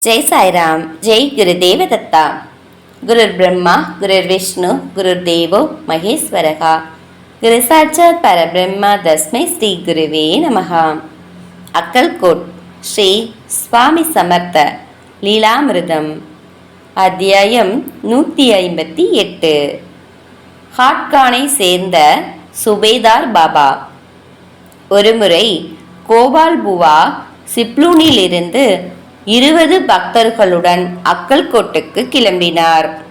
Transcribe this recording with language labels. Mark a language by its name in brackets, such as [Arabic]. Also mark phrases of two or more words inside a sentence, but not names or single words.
[Hindi] जय साईराम। जय गुरुदेव दत्ता। [Sanskrit] गुरुर्ब्रह्मा गुरुर्विष्णु गुरुर्देवो महेश्वरः। गुरु साक्षात् परब्रह्मा तस्मै श्री गुरुवे नमः। [Tamil] अक्कलकोट श्री स्वामी समर्थ லீலாமிருதம் அத்தியாயம் 158. ஹாட்கானை சேர்ந்த சுபேதார் பாபா. ஒருமுறை கோபால் புவா சிப்லூனிலிருந்து 20 பக்தர்களுடன் அக்கல்கோட்டுக்கு கிளம்பினார்.